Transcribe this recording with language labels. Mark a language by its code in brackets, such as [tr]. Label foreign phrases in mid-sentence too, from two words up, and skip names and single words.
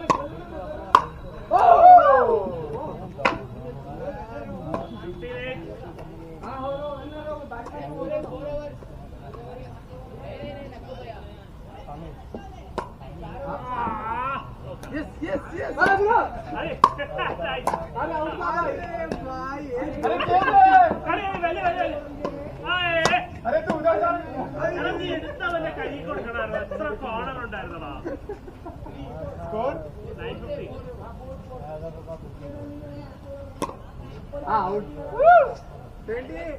[en] Oh! 58. Yes. [hi] अरे तू उधर जा. [en] Score? 950. Out. 20.